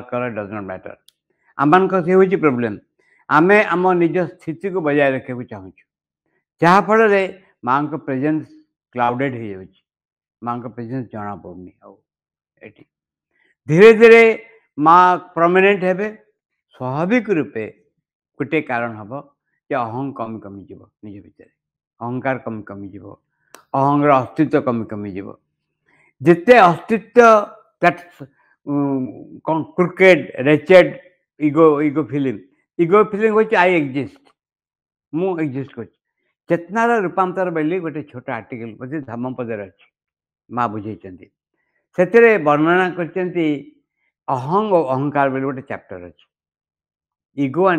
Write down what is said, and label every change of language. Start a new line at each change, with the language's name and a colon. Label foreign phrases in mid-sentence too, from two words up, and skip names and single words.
Odia: କର
English: does not matter
Odia: ଆମମାନଙ୍କର ସେ ହେଉଛି ପ୍ରୋବ୍ଲେମ୍ ଆମେ ଆମ ନିଜ ସ୍ଥିତିକୁ ବଜାୟ ରଖିବାକୁ ଚାହୁଁଛୁ ଯାହାଫଳରେ ମାଙ୍କ
English: presence clouded
Odia: ହେଇଯାଉଛି ମାଙ୍କ ପ୍ରେଜେନ୍ସ ଜଣାପଡ଼ୁନି ଆଉ ଏଠି ଧୀରେ ଧୀରେ ମା ପ୍ରମିନେଣ୍ଟ ହେବେ ସ୍ୱାଭାବିକ ରୂପେ ଗୋଟିଏ କାରଣ ହେବ ଯେ ଅହଂ କମି କମିଯିବ ନିଜ ଭିତରେ ଅହଙ୍କାର କମି କମିଯିବ ଅହଂର ଅସ୍ତିତ୍ୱ କମି कमिଯିବ ଯେତେ अस्तित्व କ୍ରିକେଟ୍ ରେଚେଡ୍
English: ego feeling
Odia: ହେଉଛି
English: I exist
Odia: ମୁଁ ଏକ୍ଜିଷ୍ଟ କରୁଛି ଚେତନାର ରୂପାନ୍ତର ବୋଲି ଗୋଟେ ଛୋଟ ଆର୍ଟିକଲ ବୋଧେ ଧର୍ମପଦରେ ଅଛି ମା ବୁଝେଇଛନ୍ତି ସେଥିରେ ବର୍ଣ୍ଣନା କରିଛନ୍ତି ଅହଂ ଓ ଅହଙ୍କାର ବୋଲି ଗୋଟେ ଚାପ୍ଟର ଅଛି
English: ego and